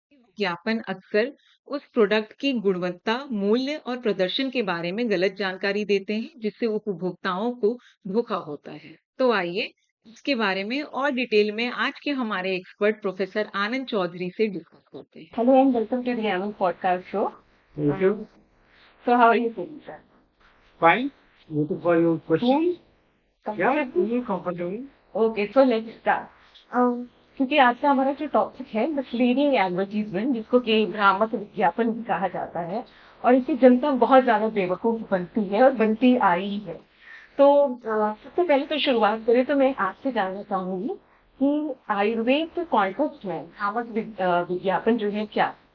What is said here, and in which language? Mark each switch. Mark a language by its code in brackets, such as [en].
[hi] विज्ञापन अक्सर उस प्रोडक्ट की गुणवत्ता, मूल्य और प्रदर्शन के बारे में गलत जानकारी देते हैं, जिससे उपभोक्ताओं को धोखा होता है। तो आइए इसके बारे में और डिटेल में आज के हमारे एक्सपर्ट प्रोफेसर आनंद चौधरी से डिस्कस करते हैं। [en] Hello and welcome to the Anand podcast show. Thank you. So how are you feeling, sir? Fine. Waiting for your question. Yeah, Comfortable? feel comfortable. Okay, so let's start. [hi] क्योंकि आज का हमारा जो topic है misleading advertisement, जिसको कि भ्रामक विज्ञापन भी कहा जाता है, और इससे जनता बहुत ज्यादा बेवकूफ बनती है और बनती आई है। तो सबसे पहले तो शुरुआत करें तो मैं आपसे जानना चाहूंगी कि आयुर्वेद के कॉन्टेक्स्ट में भ्रामक विज्ञापन जो है क्या?